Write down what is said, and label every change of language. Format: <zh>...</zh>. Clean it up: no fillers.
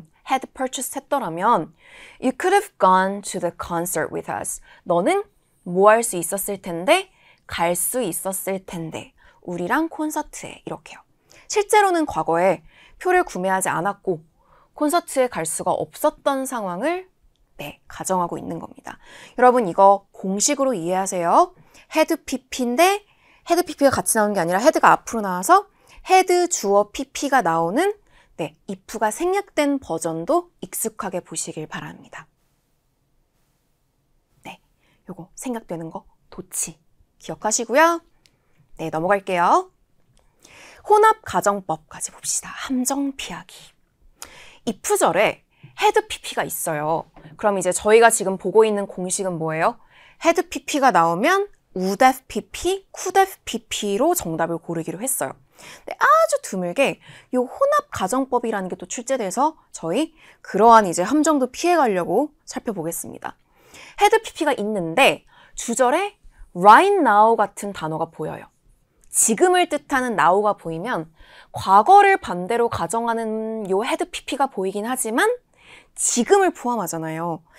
<en>had purchased</en> <ko>했더라면</ko> <en>You could have gone to the concert with us.</en> <ko>너는 뭐 할 수 있었을 텐데? 갈 수 있었을 텐데. 우리랑 콘서트에 이렇게요. 실제로는 과거에 표를 구매하지 않았고 콘서트에 갈 수가 없었던 상황을 가정하고 있는 겁니다. 여러분 이거 공식으로 이해하세요. had pp인데 had pp가 같이 나오는 게 아니라 had가 앞으로 나와서 had 주어 pp가 나오는 if가 생략된 버전도 익숙하게 보시길 바랍니다. 요거 생략되는 거 도치 기억하시고요. 넘어갈게요. 혼합 가정법까지 봅시다. 함정 피하기. if절에 had pp가 있어요. 그럼 이제 저희가 지금 보고 있는 공식은 뭐예요? had pp가 나오면 would have pp, could have pp로 정답을 고르기로 했어요. 근데 아주 드물게 이 혼합 가정법이라는 게 또 출제돼서 저희 그러한 이제 함정도 피해가려고 살펴보겠습니다. had pp가 있는데 주절에 right now 같은 단어가 보여요. 지금을 뜻하는 now가 보이면 과거를 반대로 가정하는 요 had pp가 보이긴 하지만 지금을 포함하잖아요.</ko>